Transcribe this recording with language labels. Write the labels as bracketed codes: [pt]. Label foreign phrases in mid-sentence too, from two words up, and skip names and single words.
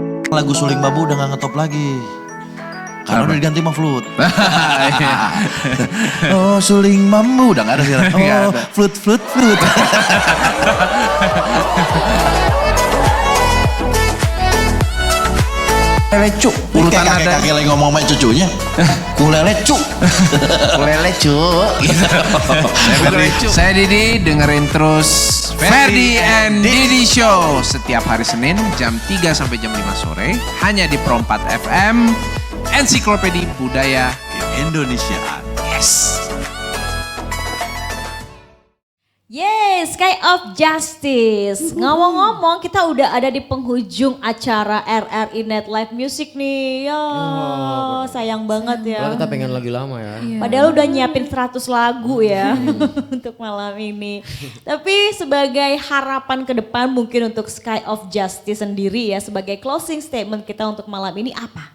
[id] lagu Suling Bambu udah gak ngetop lagi. Karena udah diganti sama flute. Oh Suling Bambu udah gak ada sekarang. Oh flute. Lele cuk. Urutan ada kakek lagi ngomong sama cucunya. Kulele cuk. Kulele cuk. Saya Didi, dengerin terus Ferdi and Didi Show setiap hari Senin jam 3 sampai jam 5 sore hanya di Pro 4 FM, Ensiklopedia Budaya Indonesia. Yes. Yes, Sky of Justice. Ngomong-ngomong, kita udah ada di penghujung acara RRI Net Live Music nih. Sayang banget ya. Kalau kita pengen lagi lama ya. Padahal udah nyiapin 100 lagu ya untuk malam ini. Tapi sebagai harapan ke depan mungkin untuk Sky of Justice sendiri ya, sebagai [en] closing statement [id] kita untuk malam ini apa?